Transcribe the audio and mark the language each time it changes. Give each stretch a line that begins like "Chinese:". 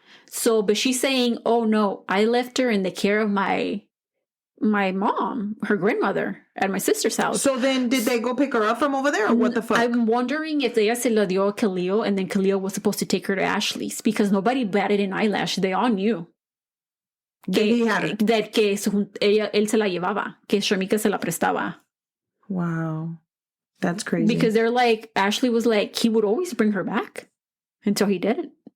English: So, but she's saying, oh no, I left her in the care of my mom, her grandmother, at my sister's house. So then did they go pick her up from over there, or what the fuck? I'm wondering if
Spanish: ella se la dio a
English: Khalil, and then Khalil was supposed to take her to Ashley's, because nobody batted an eyelash. They all knew. He had her. That
Spanish: él se la llevaba, que Shamika se la prestaba.
English: Wow. That's crazy. Because they're like, Ashley was like, he would always bring her back until he didn't.